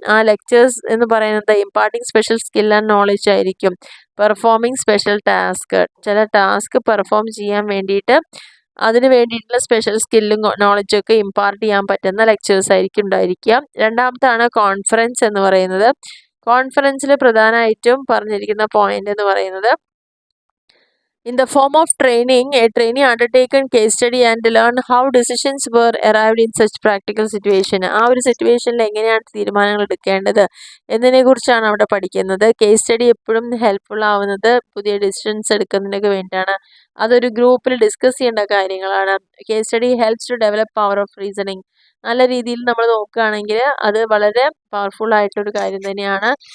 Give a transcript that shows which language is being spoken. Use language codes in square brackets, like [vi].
[ml] ആ ലെക്ചേഴ്സ് എന്ന് പറയുന്നത് [en] imparting special skill and knowledge [ml] ആയിരിക്കും. പെർഫോമിങ് സ്പെഷ്യൽ ടാസ്ക്, ചില ടാസ്ക് പെർഫോം ചെയ്യാൻ വേണ്ടിയിട്ട് അതിന് വേണ്ടിയിട്ടുള്ള സ്പെഷ്യൽ സ്കില്ലും നോളജും ഒക്കെ ഇമ്പാർട്ട് ചെയ്യാൻ പറ്റുന്ന ലെക്ചേഴ്സ് ആയിരിക്കും ഉണ്ടായിരിക്കുക. രണ്ടാമത്താണ് കോൺഫറൻസ് എന്ന് പറയുന്നത്. കോൺഫറൻസിൽ പ്രധാനമായിട്ടും പറഞ്ഞിരിക്കുന്ന പോയിന്റ് എന്ന് പറയുന്നത് [en] in the form of training, a trainee undertaken case study and learn how decisions were arrived in such practical situation. [ml] ആ ഒരു സിറ്റുവേഷനിൽ എങ്ങനെയാണ് തീരുമാനങ്ങൾ എടുക്കേണ്ടത് എന്നതിനെ കുറിച്ചാണ് അവിടെ പഠിക്കുന്നത്. കേസ് സ്റ്റഡി എപ്പോഴും ഹെൽപ്ഫുൾ ആവുന്നത് പുതിയ ഡിസിഷൻസ് എടുക്കുന്നതിനൊക്കെ വേണ്ടിയിട്ടാണ്. അതൊരു ഗ്രൂപ്പിൽ ഡിസ്കസ് ചെയ്യേണ്ട കാര്യങ്ങളാണ്. [en] Case study helps to develop power of reasoning. [ml] നല്ല രീതിയിൽ നമ്മൾ നോക്കുകയാണെങ്കിൽ അത് വളരെ പവർഫുൾ ആയിട്ടൊരു കാര്യം തന്നെയാണ്.